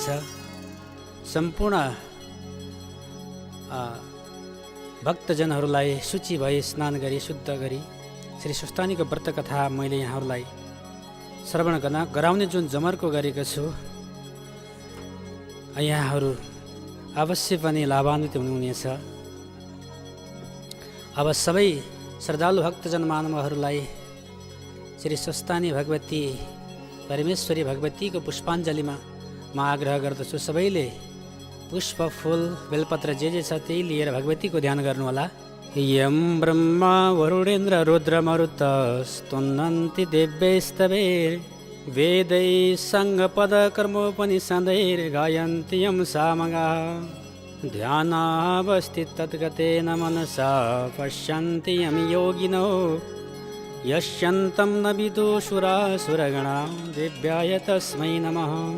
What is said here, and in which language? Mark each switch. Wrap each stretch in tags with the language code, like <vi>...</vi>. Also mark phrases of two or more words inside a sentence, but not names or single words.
<ne>सम्पूर्ण भक्तजनहरूलाई शुचि भई स्नान गरी शुद्ध गरी श्री स्वस्थानीको व्रत कथा मैले यहाँहरूलाई श्रवण गराउने जुन जमर्को गरेको छु, यहाँहरू अवश्य पनि लाभान्वित हुनुहुनेछ। अब सबै श्रद्धालु भक्तजन मानवहरूलाई श्री स्वस्थानी भगवती परमेश्वरी भगवतीको पुष्पाञ्जलीमा म आग्रह गर्दछु, सबैले पुष्प फूल बेलपत्र जे छ त्यही लिएर भगवतीको ध्यान गर्नुहोला।</ne> <sa>यं ब्रह्मा वरुणेन्द्र रुद्रमरुत स्तुन्नन्ति दिव्यैस्तवे वेदै सङ्गपद कर्मोपनिषदैर्गायन्ति यं सामगाः ध्यानावस्थितद्गतेन मनसा पश्यन्ति यं योगिनो यस्यन्तं न विदुषुरासुरगणा दिव्याय तस्मै नमः।</sa>